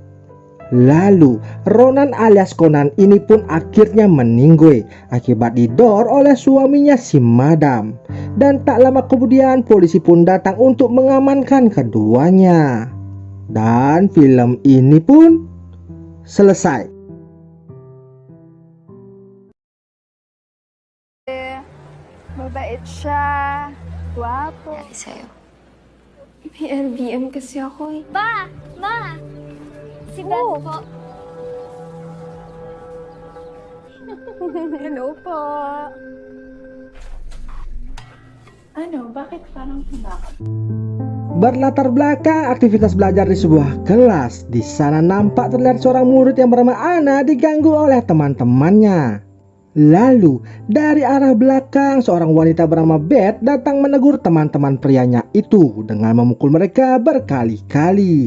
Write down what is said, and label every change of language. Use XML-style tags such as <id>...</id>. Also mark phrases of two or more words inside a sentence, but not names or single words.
<id>Lalu Ronan alias Conan ini pun akhirnya meninggoy akibat didor oleh suaminya si madam. Dan tak lama kemudian polisi pun datang untuk mengamankan keduanya. Dan film ini pun selesai.</id> <tl>Mabait siya. Guwapo. Yari sa'yo. May LBM kasi ako eh. Ma! Ma! Si Beth po. Hello po. Ano? Bakit parang bakit?</tl> <id>Berlatar belakang aktivitas belajar di sebuah kelas. Di sana nampak terlihat seorang murid yang bernama Ana diganggu oleh teman-temannya. Lalu, dari arah belakang, seorang wanita bernama Beth datang menegur teman-teman prianya itu dengan memukul mereka berkali-kali.</id>